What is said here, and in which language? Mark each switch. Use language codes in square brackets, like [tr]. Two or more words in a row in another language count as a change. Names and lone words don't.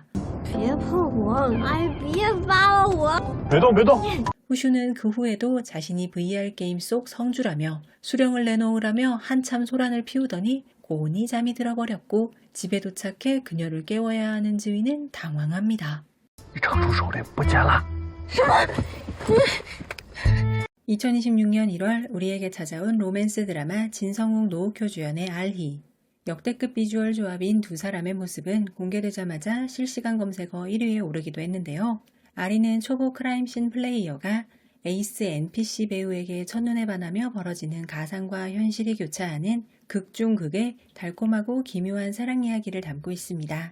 [zh] 别碰我！哎，别扒了我！别动，别动！ [ko] 후슈는 그 후에도 자신이 VR 게임 속 성주라며 수령을 내놓으라며 한참 소란을 피우더니 고온히 잠이 들어버렸고 집에 도착해 그녀를 깨워야 하는 지휘는 당황합니다. [zh] 你长出手来，不捡了。 [ko] 2026년 1월 우리에게 찾아온 로맨스 드라마 진성욱 노우쿄 주연의 알희. 역대급 비주얼 조합인 두 사람의 모습은 공개되자마자 실시간 검색어 1위에 오르기도 했는데요. 아리는 초보 크라임씬 플레이어가 에이스 NPC 배우에게 첫눈에 반하며 벌어지는 가상과 현실이 교차하는 극 중 극의 달콤하고 기묘한 사랑 이야기를 담고 있습니다.